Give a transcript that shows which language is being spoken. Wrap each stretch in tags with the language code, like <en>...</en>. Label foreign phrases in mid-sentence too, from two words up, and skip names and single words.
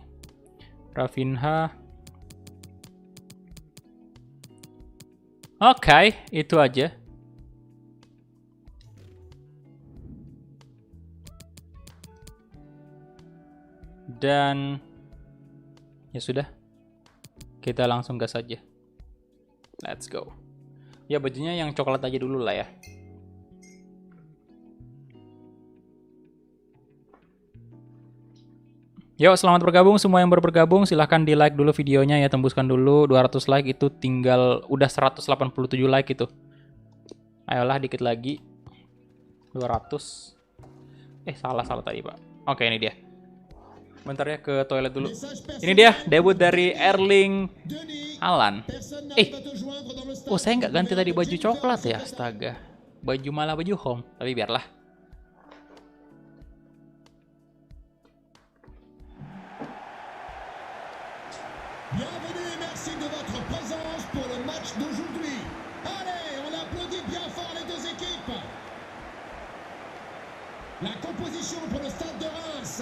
<id>Rafinha. Oke, itu aja. Dan ya sudah. Kita langsung gas aja.</id> <en>Let's go.</en> <id>Ya bajunya yang coklat aja dulu lah ya. Yuk, selamat bergabung semua yang baru bergabung. Silahkan di like dulu videonya ya, tembuskan dulu 200 like, itu tinggal udah 187 like itu. Ayolah dikit lagi. 200. Salah tadi, Pak. Oke, ini dia. Bentar ya, ke toilet dulu. Ini dia debut dari Erling Haaland. Saya nggak ganti tadi baju coklat ya, astaga. Baju malah baju home, tapi biarlah.</id> <fr>Bienvenue et merci de votre présence pour le match d'aujourd'hui. Allez, on applaudit bien fort les deux équipes. La composition pour le stade de Reims.</fr>